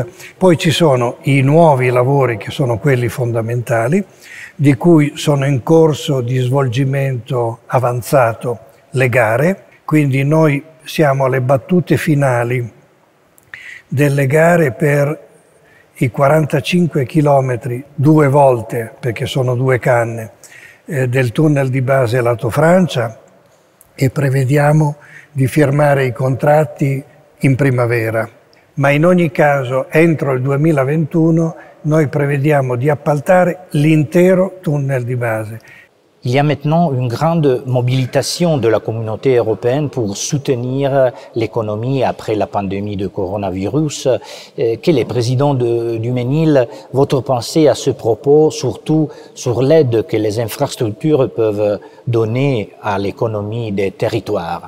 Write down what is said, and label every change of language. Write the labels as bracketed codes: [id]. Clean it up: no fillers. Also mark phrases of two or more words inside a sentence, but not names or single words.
[it] Poi ci sono i nuovi lavori che sono quelli fondamentali, di cui sono in corso di svolgimento avanzato le gare, quindi noi siamo alle battute finali delle gare per i 45 chilometri 2 volte, perché sono 2 canne, del tunnel di base lato Francia, e prevediamo di firmare i contratti in primavera. Ma in ogni caso, entro il 2021, noi prevediamo di appaltare l'intero tunnel di base. [fr] Il y a maintenant une grande mobilisation de la communauté européenne pour soutenir l'économie après la pandémie de coronavirus. Quel est, président Duménil, votre pensée à ce propos, surtout sur l'aide que les infrastructures peuvent donner à l'économie des territoires?